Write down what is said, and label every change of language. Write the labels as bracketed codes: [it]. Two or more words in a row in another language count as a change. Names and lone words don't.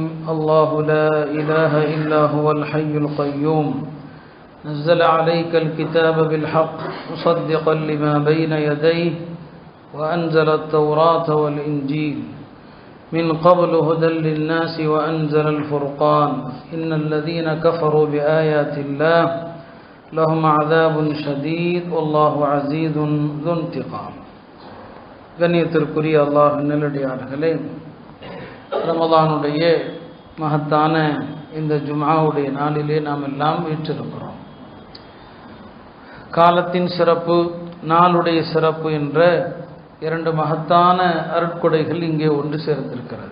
[ar] الله لا إله إلا هو الحي القيوم نزل عليك الكتاب بالحق مصدقا لما بين يديه وأنزل التوراة والإنجيل من قبل هدى للناس وأنزل الفرقان إن الذين كفروا بآيات الله لهم عذاب شديد والله عزيز ذو انتقام. [ta] கண்ணியத்திற்குரிய அல்லாஹ் நல்லடியார்களே, ரமதானுடைய மகத்தான இந்த ஜும்ஆவுடைய நாளிலே நாம் எல்லாம் வீற்றிருக்கிறோம். காலத்தின் சிறப்பு, நாளுடைய சிறப்பு என்ற இரண்டு மகத்தான அருட்கொடைகள் இங்கே ஒன்று சேர்ந்திருக்கிறது.